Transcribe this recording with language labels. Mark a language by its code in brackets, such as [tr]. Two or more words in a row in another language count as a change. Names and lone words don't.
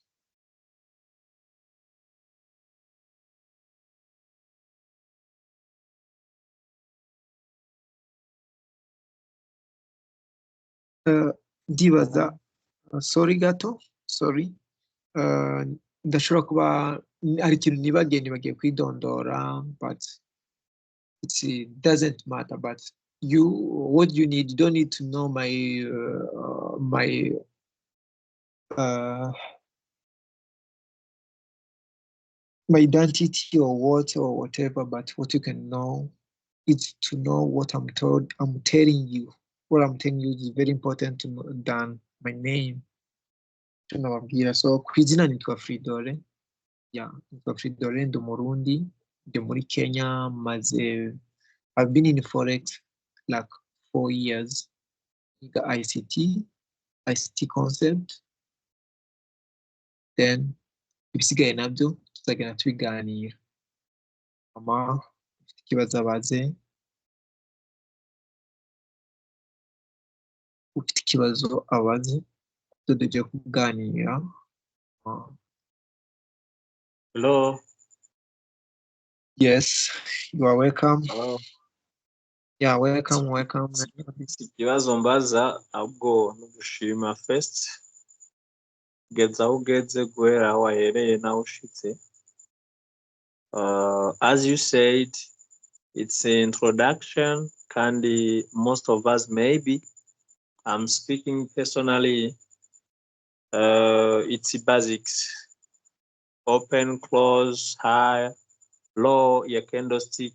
[rw] Ndibaza sorry gato sorry ndashobora kuba hari ikintu nibagiye kwidondora [en] but it doesn't matter, but what you need, you don't need to know my identity or whatever, but what you can know is to know what I'm telling you. What I'm telling you is very important to know than my name. [rw] So kwizina nitwa Fridole. Nitwa Fridole, ndi Murundi, ndi muri Kenya, maze [en] I've been in Forex like 4 years. The ICT concept. [rw] Then ibisigaye nabyo tuzagenda tubiganira. Mama ufite ikibazo abaze, ufite ikibazo abaze, tugiye kuganira. [en] Hello. Yes, you are welcome. Hello. Yeah, welcome. [rw] Ikibazo mbaza ahubwo nugushima first. Geza aho ugeze guhera aho wahereye naho ushitse. [en] As you said, it's an introduction, kandi most of us maybe, I'm speaking personally, it's basics. Open, close, high, low, your candlestick.